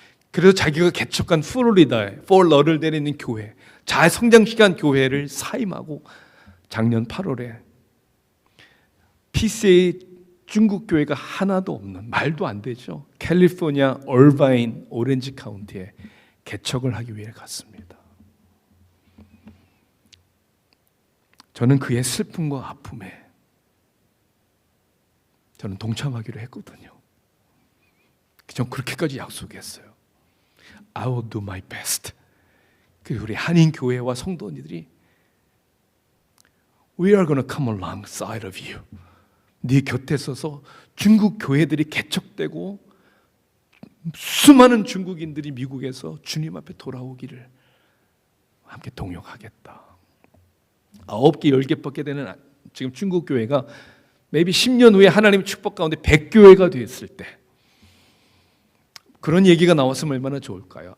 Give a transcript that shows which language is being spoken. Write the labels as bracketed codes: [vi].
[ko] 그래서 자기가 개척한 플로리다에 폴 러들델에 있는 교회, 잘 성장시간 교회를 사임하고 작년 8월에 PCA 중국 교회가 하나도 없는, 말도 안 되죠, 캘리포니아 얼바인 오렌지 카운티에 개척을 하기 위해 갔습니다. 저는 그의 슬픔과 아픔에 저는 동참하기로 했거든요. 전 그렇게까지 약속했어요. [en] I will do my best. [ko] 그리고 우리 한인 교회와 성도님들이 [en] We are going to come alongside of you. [ko] 네 곁에 서서 중국 교회들이 개척되고 수많은 중국인들이 미국에서 주님 앞에 돌아오기를 함께 동역하겠다. 9개, 10개밖에 되는 지금 중국 교회가 maybe 10년 후에 하나님의 축복 가운데 100교회가 됐을 때 그런 얘기가 나왔으면 얼마나 좋을까요?